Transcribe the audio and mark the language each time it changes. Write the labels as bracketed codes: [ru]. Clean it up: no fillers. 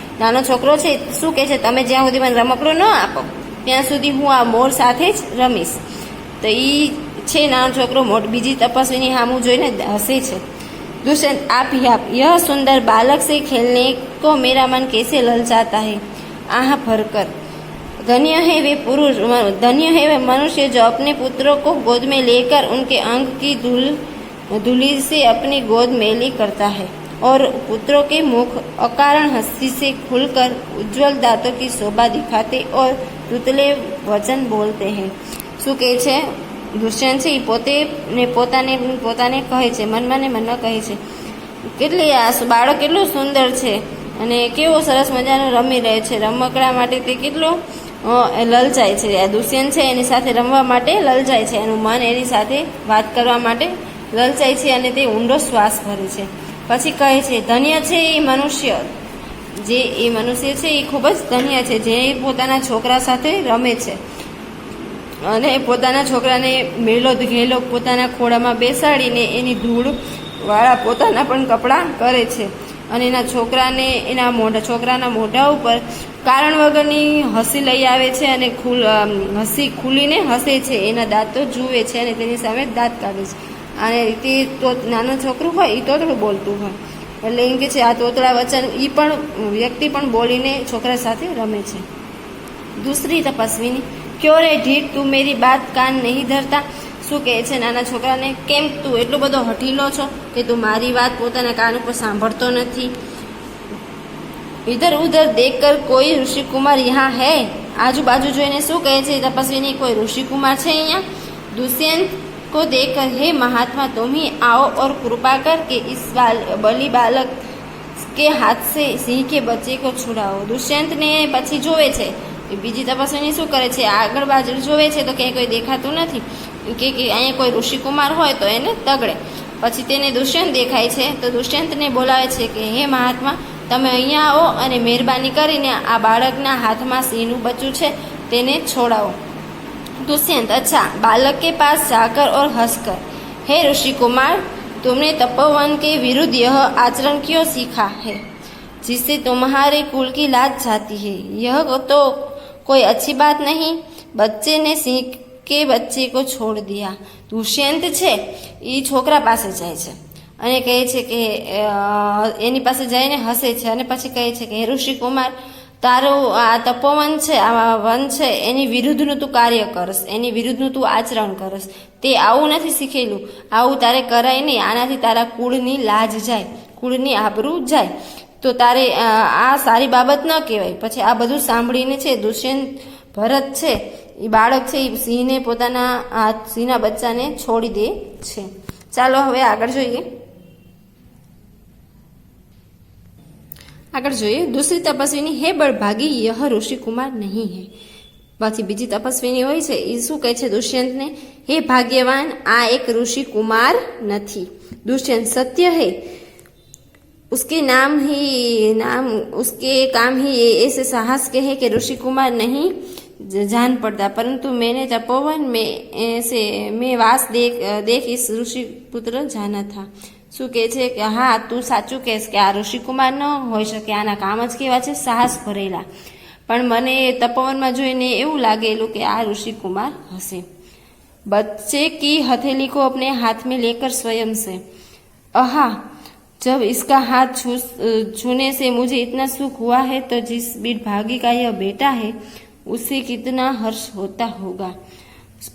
[gu] નાનો છોકરો છે શું કહે છે, તમે જ્યાં સુધી મને રમકડું ન આપો ત્યાં સુધી હું આ મોર સાથે જ રમીશ। તો એ છે નાનો છોકરો બીજી તપસ્વીની સામું જોઈને હસે છે। [hi] दुष्यंत, आप यह सुंदर बालक से खेलने को मेरा मन कैसे ललचाता है, आह भरकर। धन्य है वे मनुष्य जो अपने पुत्रों को गोद में लेकर उनके अंग की धूलि से अपनी गोद मेली करता है और पुत्रों के मुख अकारण हंसी से खुलकर उज्जवल दांतों की शोभा दिखाते और तुतले वचन बोलते हैं। [gu] શું કહે છે દુષ્યંત છે એ પોતાને કહે છે, મનમાં કહે છે કેટલી આ બાળક કેટલું સુંદર છે અને કેવો સરસ મજાનો રમી રહે છે, રમકડા માટે તે કેટલો લલચાય છે। આ દુષ્યંત છે એની સાથે રમવા માટે લલચાય છે, એનું મન એની સાથે વાત કરવા માટે લલચાય છે અને તે ઊંડો શ્વાસ ભરે છે। પછી કહે છે, ધન્ય છે એ મનુષ્ય, જે એ મનુષ્ય છે એ ખૂબ જ ધન્ય છે જે પોતાના છોકરા સાથે રમે છે અને પોતાના છોકરાને મેલો ઘેલો પોતાના ખોળામાં બેસાડીને એની ધૂળવાળા પોતાના પણ કપડાં કરે છે અને એના છોકરાના મોઢા ઉપર કારણ વગરની હસી લઈ આવે છે અને હસી ખુલીને હસે છે, એના દાંતો જુએ છે અને તેની સામે દાંત કાઢે છે। અને તે તો નાનો છોકરું હોય એ તોતડું બોલતું હોય, એટલે એમ કે છે આ તોતડા વચન એ પણ વ્યક્તિ પણ બોલીને છોકરા સાથે રમે છે। [hi] दूसरी तपस्विनी, क्यों रे ढीठ, તું मेरी बात कान नहीं धरता। [gu] શું કહે છે નાના છોકરાને, કેમ તું એટલો બધો હઠીલો છો કે તું મારી વાત પોતાના કાન ઉપર સાંભળતો નથી। [hi] इधर उधर देखकर कोई ऋषि कुमार यहाँ है, [gu] आजूबाजू જોઈને શું કહે છે તપસ્વીની, કોઈ ऋषि कुमार છે અહીંયા। [hi] दुष्यंत को देखकर, हे महात्मा तुम ही आओ और कृपा करके इस बलि बालक के हाथ से सिंह के बच्चे को छुड़ाओ। [gu] दुष्यंत ने પછી જોવે છે બીજી તપસ્વીની શું કરે છે, આગળ બાજુ જોવે છે તો ક્યાંય કોઈ દેખાતું નથી કે અહીંયા કોઈ ઋષિકુમાર હોય તો એને તગડે। પછી તેને દુષ્યંત દેખાય છે તો દુષ્યંતને બોલાવે છે કે હે મહાત્મા, તમે અહીંયા આવો અને મહેરબાની કરીને આ બાળકના હાથમાં સિંહનું બચ્ચું છે તેને છોડાવો। [hi] दुष्यंत, अच्छा, बालक के पास जाकर और हंसकर, हे ऋषि कुमार, तुमने तपोवन के विरुद्ध यह आचरण क्यों सीखा है जिससे तुम्हारे कुल की लाज जाती है? यह तो कोई अच्छी बात नहीं। बच्चे ने सिंह के बच्चे को छोड़ दिया। [gu] दुष्यंत છે એ છોકરા પાસે જાય છે અને કહે છે કે એની પાસે જઈને હસે છે અને પછી કહે છે કે હે ઋષિ કુમાર, તારું આ તપોવન છે, આ વન છે, એની વિરુદ્ધનું તું કાર્ય કરસ, એની વિરુદ્ધનું તું આચરણ કરસ। તે આવું નથી શીખેલું, આવું તારે કરાય નહીં, આનાથી તારા કુળની લાજ જાય, કુળની આબરૂ જાય, તો તારે આ સારી બાબત ન કહેવાય। પછી આ બધું સાંભળીને છે દુષ્યંત ભરત છે એ બાળક છે એ સિંહને પોતાના સિંહના બચ્ચાને છોડી દે છે। ચાલો હવે આગળ જોઈએ। આગળ જોઈએ, दूसरी તપસ્વીની, હે બળભાગી, यह ઋષિ કુમાર નહીં હે। પછી બીજી તપસ્વીની હોય છે એ શું કહે છે દુષ્યંતને, હે ભાગ્યવાન, આ એક ऋषि कुमार નથી। [hi] दुष्यंत, सत्य है, उसके काम ही ऐसे साहस के है कि ऋषि कुमार नहीं जान पड़ता, परंतु मैंने तपोवन में वास देख इस ऋषि पुत्र जाना था। [gu] શું કહે છે કે હા, તું સાચું કહેશ કે આ ઋષિકુમાર ન હોઈ શકે, આના કામ જ કેવા છે સાહસ ભરેલા, પણ મને તપોવનમાં જોઈને એવું લાગેલું કે આ ઋષિકુમાર હશે। [hi] बच्चे की हथेली को अपने हाथ में लेकर स्वयं से, आहा, जब इसका हाथ छूने से मुझे इतना सुख हुआ है तो जिस बीरभागी का यह बेटा है उसे कितना हर्ष होता होगा।